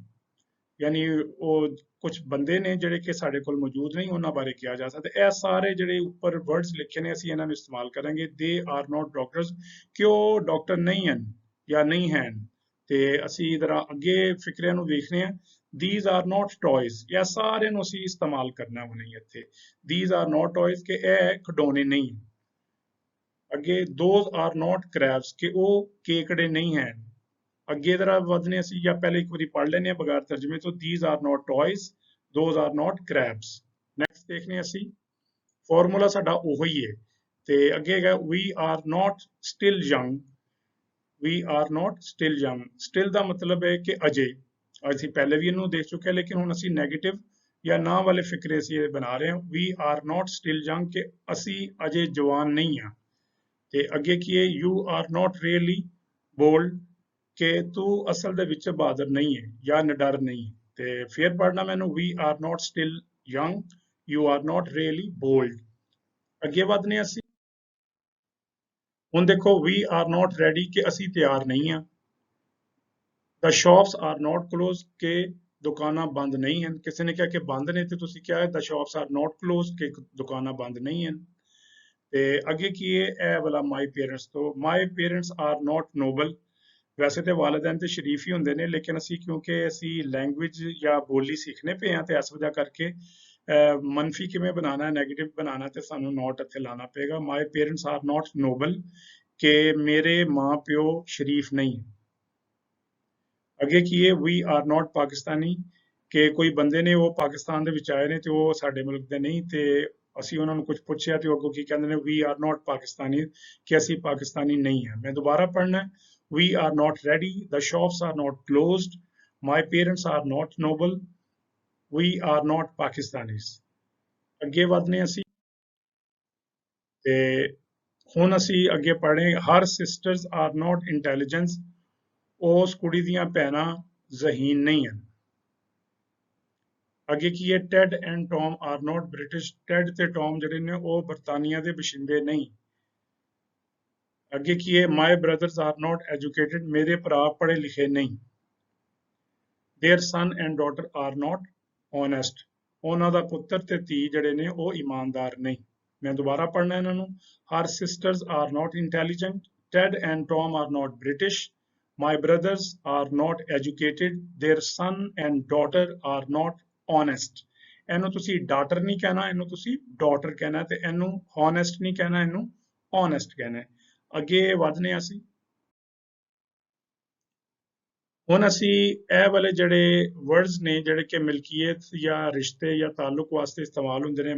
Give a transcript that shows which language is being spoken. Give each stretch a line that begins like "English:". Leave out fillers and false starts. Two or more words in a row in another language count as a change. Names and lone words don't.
Punjabi: ਯਾਨੀ ਉਹ ਕੁਝ ਬੰਦੇ ਨੇ ਜਿਹੜੇ ਕਿ ਸਾਡੇ ਕੋਲ ਮੌਜੂਦ ਨਹੀਂ, ਉਹਨਾਂ ਬਾਰੇ ਕਿਹਾ ਜਾ ਸਕਦਾ। ਇਹ ਸਾਰੇ ਜਿਹੜੇ ਉੱਪਰ ਵਰਡਸ ਲਿਖੇ ਨੇ ਅਸੀਂ ਇਹਨਾਂ ਨੂੰ ਇਸਤੇਮਾਲ ਕਰਾਂਗੇ।
English: they are not doctors,
Punjabi: ਕਿ ਉਹ ਡਾਕਟਰ ਨਹੀਂ ਹਨ ਜਾਂ ਨਹੀਂ ਹਨ। ਤੇ ਅਸੀਂ ਜ਼ਰਾ ਅੱਗੇ ਫਿਕਰਿਆਂ ਨੂੰ ਦੇਖਦੇ ਹਾਂ।
English: these are not toys,
Punjabi: ਇਹ ਸਾਰਿਆਂ ਨੂੰ ਅਸੀਂ ਇਸਤੇਮਾਲ ਕਰਨਾ ਹੁਣੇ ਇੱਥੇ।
English: these are not toys,
Punjabi: ਕਿ ਇਹ ਖਿਡੌਣੇ ਨਹੀਂ। ਅੱਗੇ
English: those are not crabs,
Punjabi: ਕਿ ਉਹ ਕੇਕੜੇ ਨਹੀਂ ਹਨ। ਅੱਗੇ ਜ਼ਰਾ ਵਧਨੇ ਅਸੀਂ, ਜਾਂ ਪਹਿਲੇ ਇੱਕ ਵਾਰੀ ਪੜ੍ਹ ਲੈਂਦੇ ਹਾਂ ਬਗੈਰ ਤਰਜਮੇ ਤੋਂ।
English: these are not toys, those are not crabs।
Punjabi: ਨੈਕਸਟ ਦੇਖਦੇ ਹਾਂ ਅਸੀਂ, ਫਾਰਮੂਲਾ ਸਾਡਾ ਉਹੋ ਹੀ ਹੈ। ਤੇ ਅੱਗੇ ਹੈਗਾ
English: we are not still young, we are not still young।
Punjabi: still ਦਾ ਮਤਲਬ ਹੈ ਕਿ ਅਜੇ। ਅਸੀਂ ਪਹਿਲੇ ਵੀ ਇਹਨੂੰ ਦੇਖ ਚੁੱਕੇ ਹਾਂ, ਲੇਕਿਨ ਹੁਣ ਅਸੀਂ ਨੈਗੇਟਿਵ ਜਾਂ ਨਾ ਵਾਲੇ ਫਿਕਰੇ ਅਸੀਂ ਇਹ ਬਣਾ ਰਹੇ ਹਾਂ।
English: we are not still young,
Punjabi: ਕਿ ਅਸੀਂ ਅਜੇ ਜਵਾਨ ਨਹੀਂ ਹਾਂ। ਤੇ ਅੱਗੇ ਕੀ ਹੈ
English: you are not really bold,
Punjabi: ਕਿ ਤੂੰ ਅਸਲ ਦੇ ਵਿੱਚ ਬਹਾਦਰ ਨਹੀਂ ਹੈ ਜਾਂ ਨਿਡਰ ਨਹੀਂ। ਤੇ ਫਿਰ ਪੜ੍ਹਨਾ ਮੈਨੂੰ
English: we are not still young, you are not really bold।
Punjabi: ਅੱਗੇ ਵਧਨੇ ਅਸੀਂ। ਹੁਣ ਦੇਖੋ
English: we are not ready,
Punjabi: ਕਿ ਅਸੀਂ ਤਿਆਰ ਨਹੀਂ ਹਾਂ।
English: the shops are not closed,
Punjabi: ਕਿ ਦੁਕਾਨਾਂ ਬੰਦ ਨਹੀਂ ਹਨ। ਕਿਸੇ ਨੇ ਕਿਹਾ ਕਿ ਬੰਦ ਨੇ ਤੇ ਤੁਸੀਂ ਕਿਹਾ
English: the shops are not closed,
Punjabi: ਕਿ ਦੁਕਾਨਾਂ ਬੰਦ ਨਹੀਂ ਹਨ। ਤੇ ਅੱਗੇ ਕੀ ਹੈ ਇਹ ਵਾਲਾ
English: my parents
Punjabi: ਤੋਂ।
English: my parents are not noble,
Punjabi: ਵੈਸੇ ਤੇ ਵਾਲਿदैन ਤੇ ਸ਼ਰੀਫ ਹੀ ਹੁੰਦੇ ਨੇ, ਲੇਕਿਨ ਅਸੀਂ ਕਿਉਂਕਿ ਅਸੀਂ ਲੈਂਗੁਏਜ ਜਾਂ ਬੋਲੀ ਸਿੱਖਣੇ ਪਏ ਹਾਂ ਤੇ ਇਸ ਵਜ੍ਹਾ ਕਰਕੇ ਮਨਫੀ ਕਿਵੇਂ ਬਣਾਉਣਾ ਹੈ, ਨੈਗੇਟਿਵ ਬਣਾਉਣਾ, ਤੇ ਸਾਨੂੰ ਨੋਟ ਇੱਥੇ ਲਾਣਾ ਪਏਗਾ।
English: my parents are not noble,
Punjabi: ਕਿ ਮੇਰੇ ਮਾਂ ਪਿਓ ਸ਼ਰੀਫ ਨਹੀਂ। ਅੱਗੇ ਕੀ ਹੈ
English: we are not
Punjabi: ਪਾਕਿਸਤਾਨੀ, ਕਿ ਕੋਈ ਬੰਦੇ ਨੇ ਉਹ ਪਾਕਿਸਤਾਨ ਦੇ ਵਿੱਚ ਆਏ ਨੇ ਤੇ ਉਹ ਸਾਡੇ ਮੁਲਕ ਦੇ ਨਹੀਂ। ਤੇ ਅਸੀਂ ਉਹਨਾਂ ਨੂੰ ਕੁਝ ਪੁੱਛਿਆ ਤੇ ਉਹ ਅੱਗੋਂ ਕੀ ਕਹਿੰਦੇ ਨੇ
English: we are not
Punjabi: ਪਾਕਿਸਤਾਨੀ, ਕਿ ਅਸੀਂ ਪਾਕਿਸਤਾਨੀ ਨਹੀਂ ਹਾਂ। ਮੈਂ ਦੁਬਾਰਾ ਪੜ੍ਹਨਾ
English: we are not ready, the shops are not closed, my parents are not noble, we are not Pakistanis।
Punjabi: ਅੱਗੇ ਵਧਨੇ ਅਸੀਂ ਤੇ ਹੁਣ ਅਸੀਂ ਅੱਗੇ ਪੜ੍ਹੇ
English: her sisters are not intelligent,
Punjabi: ਉਸ ਕੁੜੀ ਦੀਆਂ ਭੈਣਾਂ ਜ਼ਹੀਨ ਨਹੀਂ ਹਨ। ਅੱਗੇ ਕੀ ਹੈ
English: Ted and Tom are not British,
Punjabi: ਟੈਡ ਤੇ ਟੌਮ ਜਿਹੜੇ ਨੇ ਉਹ ਬਰਤਾਨੀਆ ਦੇ ਵਸਿੰਦੇ ਨਹੀਂ। ਅੱਗੇ ਕੀ ਹੈ
English: my brothers are not educated,
Punjabi: ਮੇਰੇ ਭਰਾ ਪੜ੍ਹੇ ਲਿਖੇ ਨਹੀਂ।
English: their son and daughter are not honest,
Punjabi: ਉਹਨਾਂ ਦਾ ਪੁੱਤਰ ਤੇ ਧੀ ਜਿਹੜੇ ਨੇ ਉਹ ਇਮਾਨਦਾਰ ਨਹੀਂ। ਮੈਂ ਦੁਬਾਰਾ ਪੜ੍ਹਨਾ ਇਹਨਾਂ ਨੂੰ।
English: her sisters are not intelligent, Ted and Tom are not British, my brothers are not educated, their son and daughter are not honest।
Punjabi: ਇਹਨੂੰ ਤੁਸੀਂ ਡਾਟਰ ਨਹੀਂ ਕਹਿਣਾ, ਇਹਨੂੰ ਤੁਸੀਂ ਡਾਟਰ ਕਹਿਣਾ, ਤੇ ਇਹਨੂੰ honest ਨਹੀਂ ਕਹਿਣਾ, ਇਹਨੂੰ honest ਕਹਿਣਾ। ਅੱਗੇ ਵਧਨੇ ਅਸੀਂ। ਹੁਣ ਅਸੀਂ ਇਹ ਵਾਲੇ ਜਿਹੜੇ ਵਰਡਸ ਨੇ ਜਿਹੜੇ ਕਿ ਮਿਲਕੀਅਤ ਜਾਂ ਰਿਸ਼ਤੇ ਜਾਂ ਤਾਲੁਕ ਵਾਸਤੇ ਇਸਤੇਮਾਲ ਹੁੰਦੇ ਨੇ।